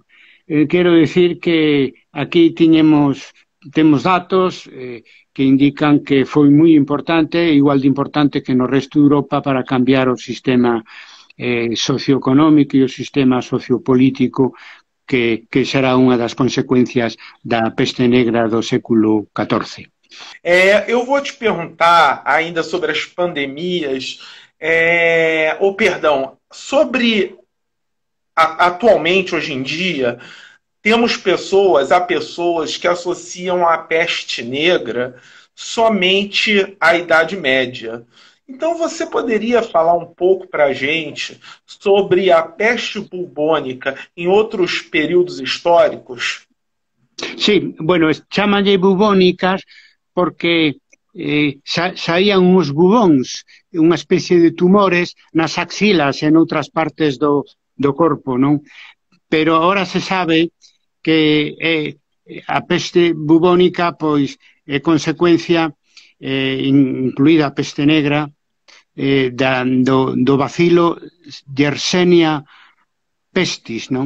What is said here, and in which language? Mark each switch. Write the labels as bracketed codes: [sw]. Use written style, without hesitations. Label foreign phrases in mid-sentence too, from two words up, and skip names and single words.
[gl] Quero dicir que aquí temos datos que indican que foi moi importante, igual de importante que no resto de Europa para cambiar o sistema socioeconómico e o sistema sociopolítico que será unha das consecuencias da peste negra do século XIV. [pt] Eu vou te perguntar ainda sobre as pandemias, sobre atualmente, hoje em dia, há pessoas que associam a peste negra somente à Idade Média. Então você poderia falar um pouco para a gente sobre a peste bubônica em outros períodos históricos? [gl] Sí, bueno, chamanlle bubónicas porque saían uns bubóns, unha especie de tumores nas axilas e noutras partes do corpo, non? Pero agora se sabe que a peste bubónica pois é consecuencia, incluída a peste negra, do bacilo Yersinia pestis, non?